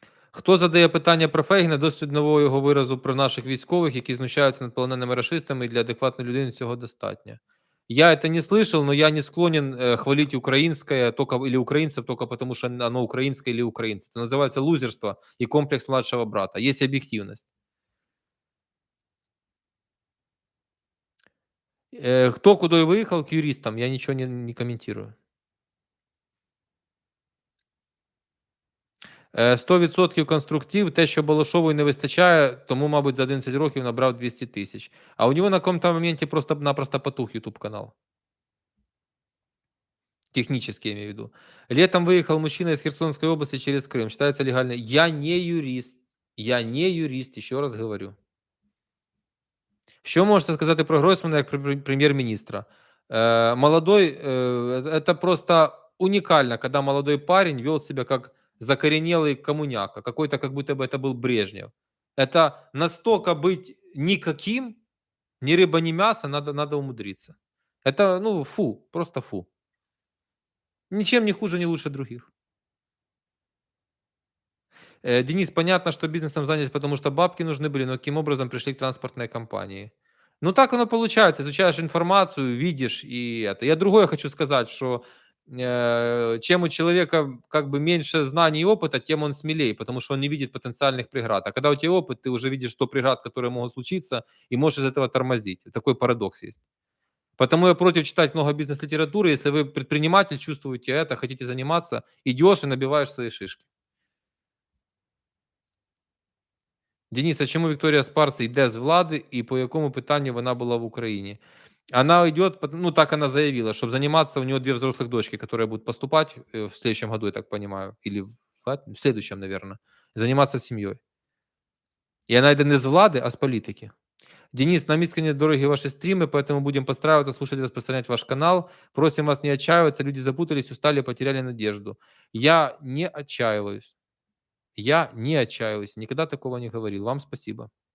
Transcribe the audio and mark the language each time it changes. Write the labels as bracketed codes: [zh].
[uk] Хто задає питання про Фейгіна, досить нового його виразу про наших військових, які знущаються над полоненими рашистами, і для адекватної людини цього достатньо. [ru] Я это не слышал, но я не склонен хвалить украинское только, или украинцев только потому, что оно украинское или украинцы. Это называется лузерство и комплекс младшего брата. Есть объективность. Кто куда и выехал к юристам, я ничего не комментирую. 100% конструктив. [uk] Те, що Балашової не вистачає, тому, мабуть, за 11 років набрав 200 тисяч. [ru] А у нього на каком-то моменте просто-напросто потух YouTube-канал. Технически, я имею в виду. Летом выехал мужчина из Херсонской области через Крым. Считается легально. Я не юрист. Я не юрист, еще раз говорю. [uk] Що можете сказати про Гройсмана як прем'єр-міністра? [ru] Молодой, это просто уникально, когда молодой парень вел себя как закоренелый коммуняка, какой-то как будто бы это был Брежнев. Это настолько быть никаким, ни рыба, ни мясо, надо умудриться. Это, ну, фу, просто фу. Ничем не хуже, не лучше других. Денис, понятно, что бизнесом занят, потому что бабки нужны были, но каким образом пришли к транспортной компании? Ну, так оно получается. Изучаешь информацию, видишь и это. Я другое хочу сказать, что чем у человека как бы меньше знаний и опыта, тем он смелее, потому что он не видит потенциальных преград. А когда у тебя опыт, ты уже видишь 100 преград, которые могут случиться, и можешь из этого тормозить. Такой парадокс есть. Потому я против читать много бизнес-литературы. Если вы предприниматель, чувствуете это, хотите заниматься, идешь и набиваешь свои шишки. [uk] Денис, а чому Вікторія Спарц йде з влади і по якому питанню вона була в Україні? [ru] Она идет, ну так она заявила, чтобы заниматься, у нее 2 взрослых дочки, которые будут поступать в следующем году, я так понимаю, или в следующем, наверное, заниматься семьей. [uk] И она йде не з влади, а з політики. [ru] Денис, нам искренне дороги ваши стримы, поэтому будем подстраиваться, слушать и распространять ваш канал. Просим вас не отчаиваться, люди запутались, устали, потеряли надежду. Я не отчаиваюсь. Я не отчаиваюсь, никогда такого не говорил. Вам спасибо.